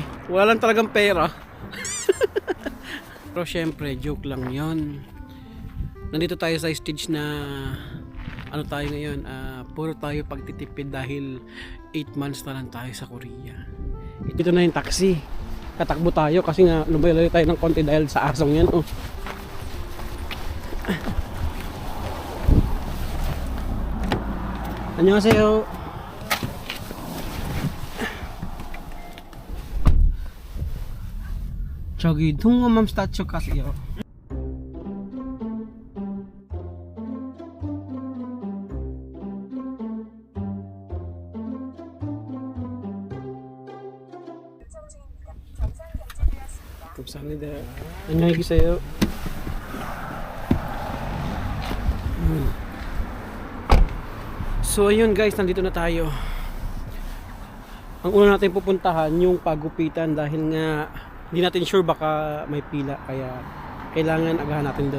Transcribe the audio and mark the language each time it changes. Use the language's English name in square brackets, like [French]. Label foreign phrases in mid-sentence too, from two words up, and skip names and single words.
[Filipino] Wala lang talagang pera. Pero syempre, joke lang yon. Nandito tayo sa stage na tayo ngayon, puro tayo pagtitipid dahil 8 months na lang tayo sa Korea. Ito na yung taxi. Tatakbo tayo kasi nga lumayo tayo ng konti dahil sa asong yan. [Korean] 안녕하세요. 저기 통곡맘 스타츠 가세요. 감사합니다. 안녕히 계세요. [Filipino] So ayun guys, nandito na tayo. Ang una natin pupuntahan yung pagupitan dahil nga hindi natin sure baka may pila, kaya kailangan agahan natin doon.